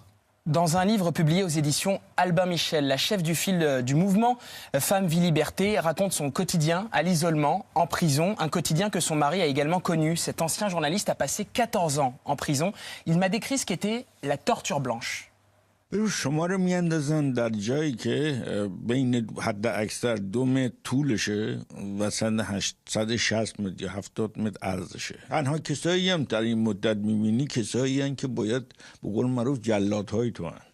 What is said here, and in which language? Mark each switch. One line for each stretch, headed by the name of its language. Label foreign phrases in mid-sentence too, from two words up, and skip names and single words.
French: Dans un livre publié aux éditions Albin Michel, la chef du fil du mouvement Femmes, Vie, Liberté raconte son quotidien à l'isolement, en prison, un quotidien que son mari a également connu. Cet ancien journaliste a passé 14 ans en prison. Il m'a décrit ce qu'était la torture blanche.
Persian: شما رو میاندازن در جایی که بین حد اکثر 2 متر طولشه و 160 متر یا 70 متر عرضشه. تنها کسایی هم در این مدت میبینی کسایی هم که باید به قول معروف جلادهای تو هن.